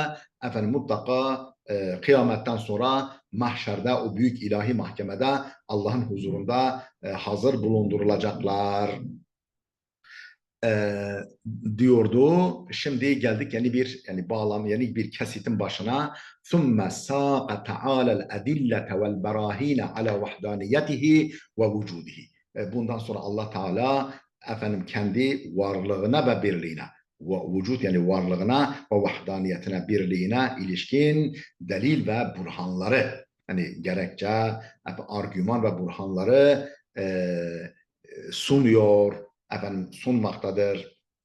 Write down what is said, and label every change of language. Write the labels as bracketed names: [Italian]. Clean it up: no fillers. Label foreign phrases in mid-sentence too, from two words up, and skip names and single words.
[Turkish] Mutlaka kıyametten sonra mahşerde o büyük ilahi mahkemede Allah'ın huzurunda hazır bulundurulacaklar diyordu. Şimdi geldik yeni bir bağlam, yeni bir kesitin başına. [Arabic] ثُمَّ سَاقَ تَعَالَى الْاَدِلَّةَ وَالْبَرَاهِينَ عَلَى وَحْدَانِيَتِهِ وَوُجُودِهِ. [Turkish] Bundan sonra Allah Teala kendi varlığına ve birliğine, vücut yani varlığına ve vahdaniyetine, birliğine ilişkin delil ve burhanları, gerekçe, argüman ve burhanları sunuyor, sunmaktadır.